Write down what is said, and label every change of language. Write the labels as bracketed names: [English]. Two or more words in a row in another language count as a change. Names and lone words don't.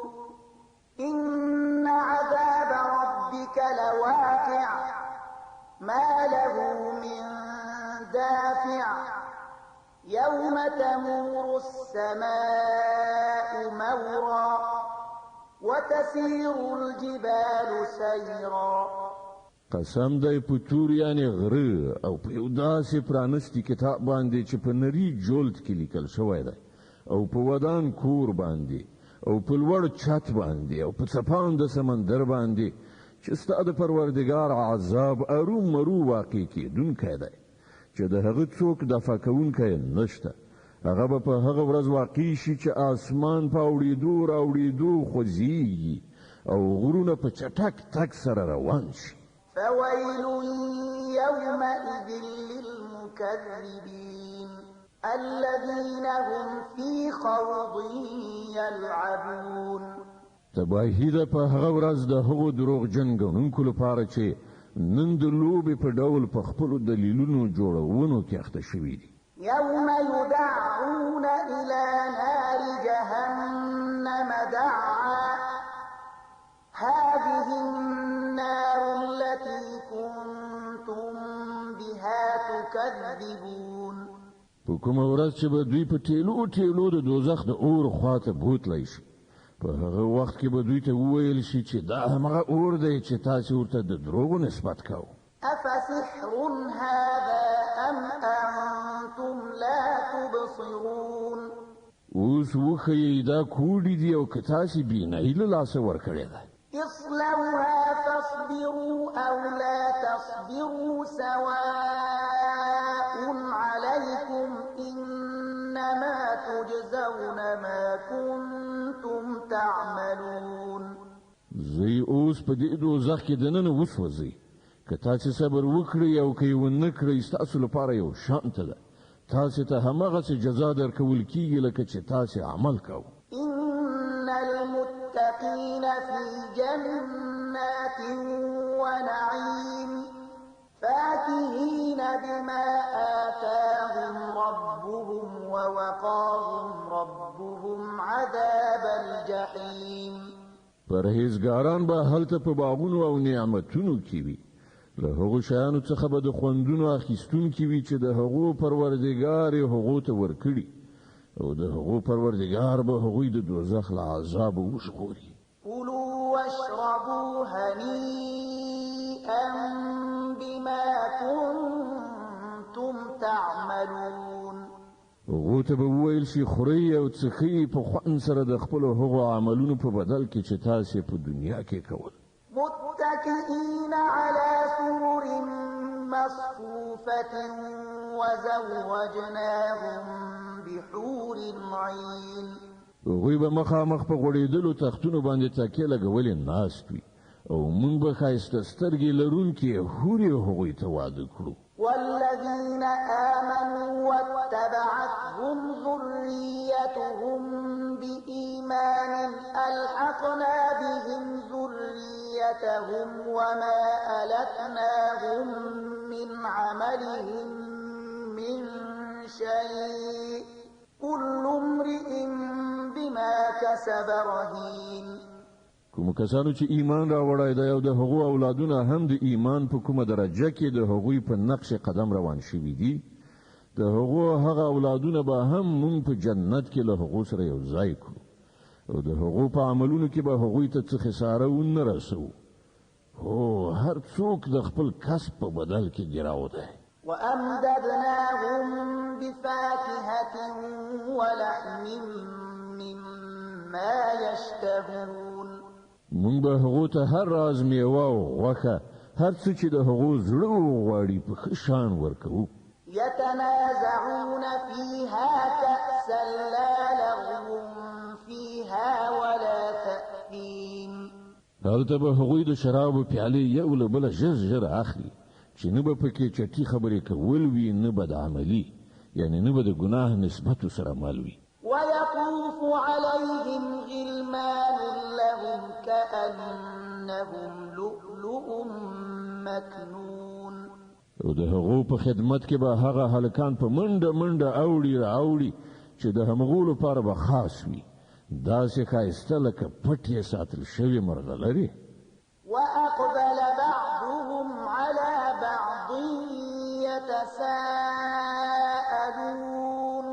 [Arabic] إن عذاب ربك لواقع ما له من دافع يوم تمور السماء مورا وتسير الجبال سيرا. [Pashto] قسم دی په تور یعنی غره او په یو داسې پرانستی کتاب باندې چې په نری جلد کې لیکل شوی دی، او په ودان کور باندې او په لوړ چت باندې او په څپان د سمندر باندې چې ستا د پروردګار عذاب اروم مرو واقع کېدونکی دی چې د هغه څوک دفع کوونکی نشته. هغه به په هغه ورځ واقع شي چې آسمان په اورېدو راوړېدو خوځېږي او غرونه په چټک تک سره روان شي. [Arabic] فويل يومئذ للمكذبين الذين هم في خوض يلعبون. [Pashto] تباهي ده په هغه ورځ د هغو دروغجن ګڼونکو لپاره چې نن د لوبې په ډول په خپلو دلیلونو جوړونو کې اخته شوي دي. [Arabic] يوم يدعون إلى نار جهنم دعا هذه النار التي كنتم بها تكذبون. [Pashto] په کومه ورځ چې به دوی په ټیلو ټیلو د دوزخ د اور خواته بوتلی شي، په هغه وخت کې به دوی ته وویل شي چې دا همغه اور دی چې تاسې ورته د دروغو نسبت کوو. [Arabic] أفسحر هذا أم أنتم لا تبصرون. [Pashto] اوس وښیئ دا کوډې دي او که تاسې بینایي له لاسه ورکړې ده. [Arabic] اصلوها فاصبروا أو لا تصبروا سواء عليكم إنما تجزون ما كنتم تعملون. [Pashto] زی اوس په دې دوزخ کې دننه وسوځئ، که تاسې صبر وکړئ او که یې ونه کړئ ستاسو لپاره یو شانته ده. تاسې ته هماغسې جزا درکول کیږي لکه چې تاسې عمل کوو. [Arabic] إن المتقين للمتقين في جنات ونعيم فاكهين بما آتاهم ربهم ووقاهم ربهم عذاب الجحيم. [Pashto] پرهیزګاران به هلته په باغونو او نعمتونو کې وي، له هغو شیانو څخه به د خوندونو اخیستونکي وي چې د هغو پروردګار یې هغو ته ورکړي، او د هغو پروردګار به هغوی د دوزخ له عذابه وژغوري. [Arabic] كلوا واشربوا هنيئا بما كنتم تعملون. [Pashto] هغو ته به وویل شي خورئ او څښئ په خوند سره د خپلو هغو عملونو په بدل کې چې تاسې په دنیا کې کول. [Arabic] متكئين على سرر مصفوفة وزوجناهم بحور عين. [Pashto] هغوی به مخامخ په غوړېدلو تختونو باندې تکیه لګولې ناست وي، او موږ به ښایسته سترګې لرونکې حورې هغوی ته واده کړو. [Arabic] والذين آمنوا واتبعتهم ذريتهم بإيمان ألحقنا بهم ذريتهم وما ألتناهم من عملهم من شيء كل امرئ بما كسب رهين. [Pashto] کوم کسانو چې ایمان راوړای دی او د هغو اولادونه هم د ایمان په کومه درجه کې د هغوی په نقش قدم روان شوي دي، د هغو هغه اولادونه به هم مونږ په جنت کې له هغو سره یو ځای کړو، او د هغو په عملونو کې به هغوی ته څه خساره ونه رسوو. هو هر څوک د خپل کسب په بدل کې ګراو دی. [Arabic] وأمددناهم بفاكهة ولحم مما يشتهون. [Pashto] مونږ به هغو ته هر راز میوه او غوښه، هر څه چې د هغو زړه وغواړي په ښه شان ورکوو. [Arabic] يتنازعون فيها كأسا لا لغو فيها ولا تأثيم. [Pashto] هلته به هغوی د شرابو پیالې یو له بله ژر ژر اخلي، چې نه به پکې چټي خبرې کول وي، نه به د عملي، یعنی نه به د ګناه نسبتو سره مل وي. [Arabic] ويطوف عليهم غلمان لهم كأنهم لؤلؤ مكنون. [Pashto] او د هغو په خدمت کې به هغه هلکان په منډه منډه اوړي چې د همغو لپاره به خاص وي، داسې ښایسته لکه پټ یې ساتل شوي مرغلرې. [Arabic] وأقبل بعضهم على بعض يتساءلون.